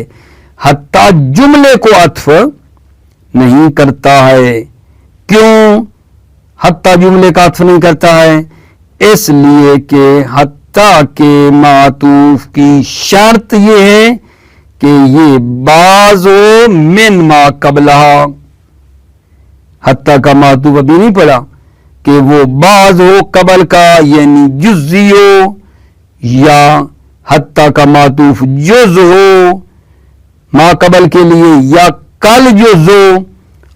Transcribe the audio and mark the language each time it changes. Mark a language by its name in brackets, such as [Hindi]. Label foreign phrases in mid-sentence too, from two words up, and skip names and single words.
[Urdu] حتی جملے کو عطف نہیں کرتا ہے. کیوں حتی جملے کا عطف نہیں کرتا ہے؟ اس لیے کہ حتی کے معطوف کی شرط یہ ہے کہ یہ [Arabic] بعض و من ما قبلہ. [Urdu] حتی کا معطوف ابھی نہیں پڑا کہ وہ بعض ہو قبل کا یعنی جزئی ہو، یا حتی کا معطوف جز ہو ما قبل کے لیے، یا کل جز ہو.